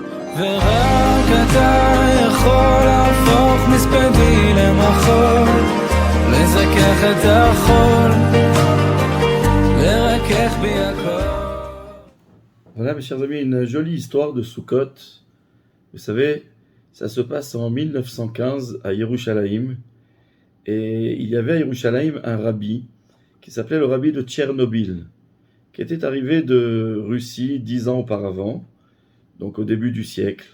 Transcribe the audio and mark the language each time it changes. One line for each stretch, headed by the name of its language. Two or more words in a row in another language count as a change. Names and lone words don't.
Hebrew: ורק אתה יכול להפוך מספדי למחול, לזכך את החול, לרכך בי הכל.
French: Voilà mes chers amis, une jolie histoire de Sukkot. Vous savez, ça se passe en 1915 à Yerushalayim. Et il y avait à Yerushalayim un rabbi qui s'appelait le rabbi de Tchernobyl, qui était arrivé de Russie 10 ans auparavant, donc au début du siècle.